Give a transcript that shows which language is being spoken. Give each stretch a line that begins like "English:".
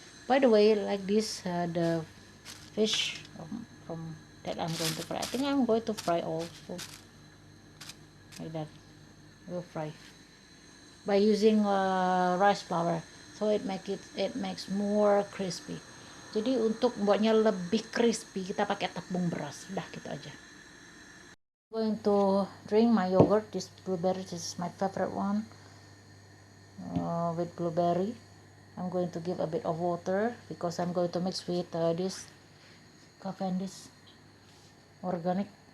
English: By the way, like this, the fish from that I'm going to fry. I think I'm going to fry also like that. We'll fry by using rice flour, so it makes more crispy.
Indonesian: Jadi untuk buatnya lebih crispy, kita pakai tepung beras. Udah gitu aja.
English: I'm going to drink my yogurt. This blueberry, this is my favorite one, with blueberry. I'm going to give a bit of water because I'm going to mix with this Cavendish organic.